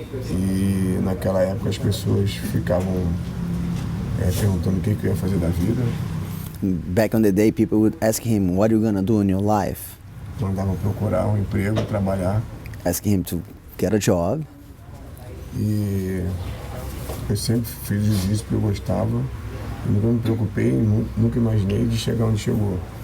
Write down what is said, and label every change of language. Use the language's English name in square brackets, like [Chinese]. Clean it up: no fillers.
[Portuguese] E naquela época as pessoas ficavam perguntando o que eu ia fazer da vida. [English] Back on the day, people would ask him, what are you gonna do in your life? [Portuguese] Mandavam procurar um emprego, trabalhar. [English] Asking him to get a job. [Portuguese] E eu sempre fiz Jiu-Jitsu porque eu gostava. Eu nunca me preocupei, nunca imaginei de chegar onde chegou.